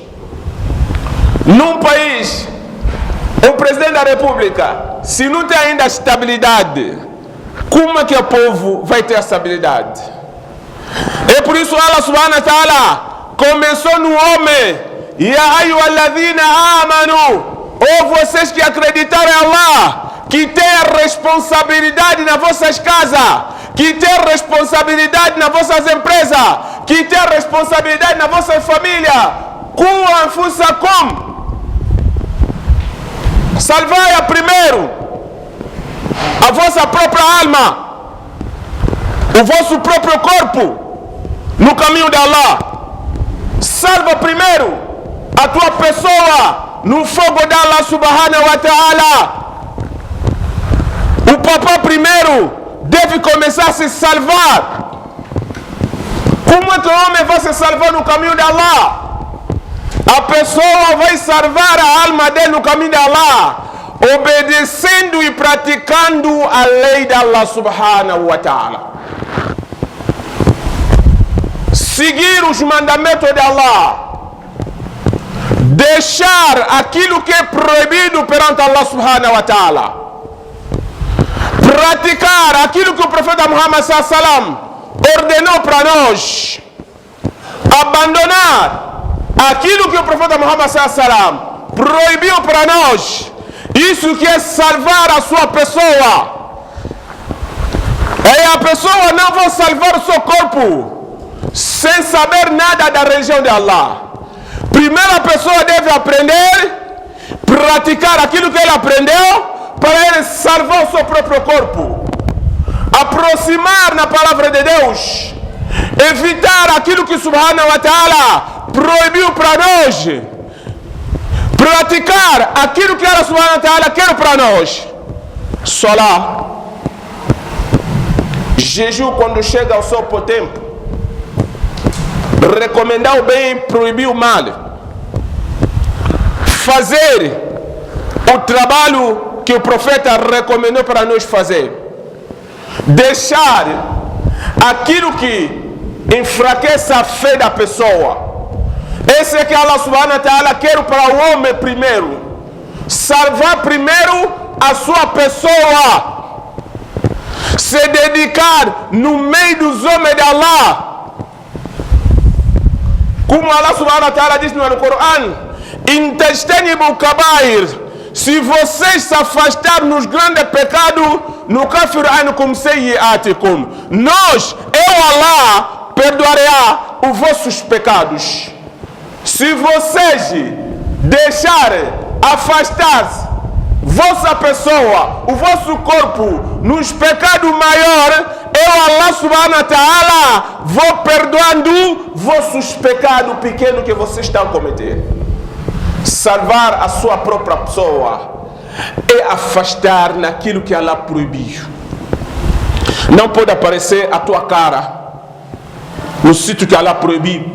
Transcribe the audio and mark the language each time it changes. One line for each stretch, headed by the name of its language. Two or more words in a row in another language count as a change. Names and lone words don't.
Portuguese: Num país, o presidente da república, se não tem ainda estabilidade, como é que o povo vai ter estabilidade? É por isso
Arabic: الله سبحانه وتعالى
Portuguese: começou no homem:
Arabic: يا أيها الذين آمنوا,
Portuguese: ou vocês que acreditaram em Allah, que tem responsabilidade nas vossas casas, que tem responsabilidade nas vossas empresas, que tem responsabilidade na vossa família.
Arabic: anfusakum.
Portuguese: Salvai primeiro a vossa própria alma, o vosso próprio corpo no caminho de Allah. Salva primeiro a tua pessoa no fogo de
Arabic: الله سبحانه وتعالى.
Portuguese: O papá primeiro deve começar a se salvar. Como é que o homem vai se salvar no caminho de Allah? A pessoa vai salvar a alma dele no caminho de Allah, obedecendo e praticando a lei de
Arabic: الله سبحانه وتعالى.
Portuguese: Seguir os mandamentos de Allah. Deixar aquilo que é proibido perante
Arabic: الله سبحانه وتعالى.
Portuguese: Praticar aquilo que o profeta Muhammad
Arabic: صلى الله عليه وسلم
Portuguese: ordenou para nós. Abandonar aquilo que o profeta Muhammad
Arabic: صلى الله عليه وسلم
Portuguese: proibiu para nós. Isso que é salvar a sua pessoa. E a pessoa não vai salvar o seu corpo sem saber nada da religião de Allah. Primeiro a pessoa deve aprender, praticar aquilo que ele aprendeu, para ele salvar o seu próprio corpo. Aproximar na palavra de Deus, evitar aquilo que
Arabic: سبحانه وتعالى
Portuguese: proibiu para nós, praticar aquilo que
Arabic: الله سبحانه وتعالى
Portuguese: quer para nós. Salah, jejum quando chega ao seu tempo, recomendar o bem, proibir o mal, fazer o trabalho que o profeta recomendou para nós fazer, deixar aquilo que enfraquece a fé da pessoa. Esse é que
Arabic: الله سبحانه وتعالى
Portuguese: quer para o homem primeiro, salvar primeiro a sua pessoa, se dedicar no meio dos homens de Allah. Como
Arabic: الله سبحانه وتعالى
Portuguese: diz no Coran:
Arabic: "إن تجتنبوا كبائر",
Portuguese: se vocês se afastar nos grandes pecados,
Arabic: نكفر عنكم سيئاتكم,
Portuguese: nós, eu Allah, perdoará os vossos pecados. Se vocês deixarem afastar vossa pessoa, o vosso corpo, nos pecados maiores, eu,
Arabic: الله سبحانه وتعالى,
Portuguese: vou perdoando vossos pecados pequenos que vocês estão a cometer. Salvar a sua própria pessoa é afastar naquilo que Allah proibiu. Não pode aparecer a tua cara no sítio que Allah proibiu.